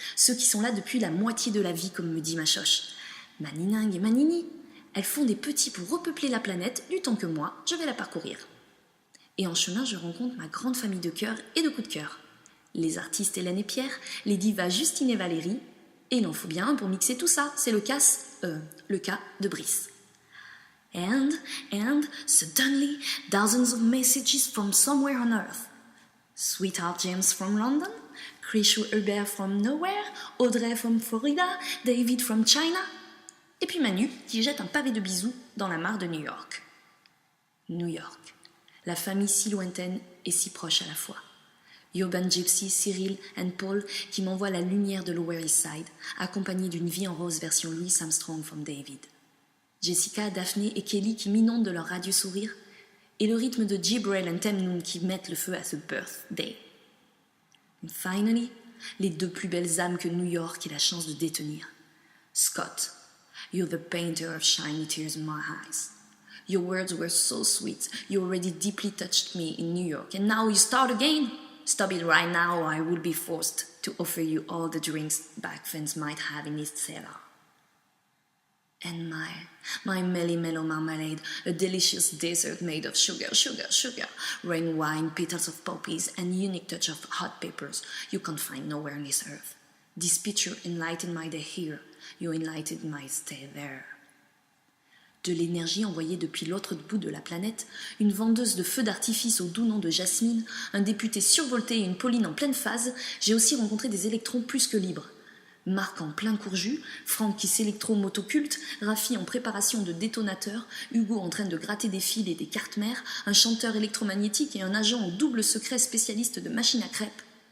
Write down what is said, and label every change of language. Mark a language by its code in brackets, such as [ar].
[fr] Ceux qui sont là depuis la moitié de la vie, comme me dit ma choche. Ma niningue et ma nini. Elles font des petits pour repeupler la planète du temps que moi, je vais la parcourir. Et en chemin, je rencontre ma grande famille de cœur et de coups de cœur. Les artistes Hélène et Pierre, les divas Justine et Valérie. Et il en faut bien un pour mixer tout ça. C'est le cas de Brice. [en] And suddenly, dozens of messages from somewhere on earth. Sweetheart James from London, Krishu Hubert from nowhere, Audrey from Florida, David from China, [fr] et puis Manu qui jette un pavé de bisous dans la mare de New York. New York, la famille si lointaine et si proche à la fois. Yoban Gypsy, Cyril and Paul qui m'envoient la lumière de Lower East Side, accompagnés d'une vie en rose version Louis Armstrong from David. Jessica, Daphné et Kelly qui m'inondent de leur radieux sourire, et le rythme de Jibril et Temnoun qui mettent le feu à ce birthday. [en] And finally, [fr] les deux plus belles âmes que New York ait la chance de détenir. [en] Scott, you're the painter of shiny tears in my eyes. Your words were so sweet, you already deeply touched me in New York, and now you start again? Stop it right now, or I will be forced to offer you all the drinks back fans might have in its cellar. And my Melly Mellow Marmalade, a delicious dessert made of sugar, rain wine, petals of poppies, and unique touch of hot peppers you can't find nowhere on this earth. This picture enlightened my day here, you enlightened my stay there. [fr] De l'énergie envoyée depuis l'autre bout de la planète, une vendeuse de feux d'artifice au doux nom de Jasmine, un député survolté et une Pauline en pleine phase, j'ai aussi rencontré des électrons plus que libres. Marc en plein courjus, Franck qui s'électro-motoculte, Rafi en préparation de détonateur, Hugo en train de gratter des fils et des cartes mères, un chanteur électromagnétique et un agent au double secret spécialiste de machines à crêpes.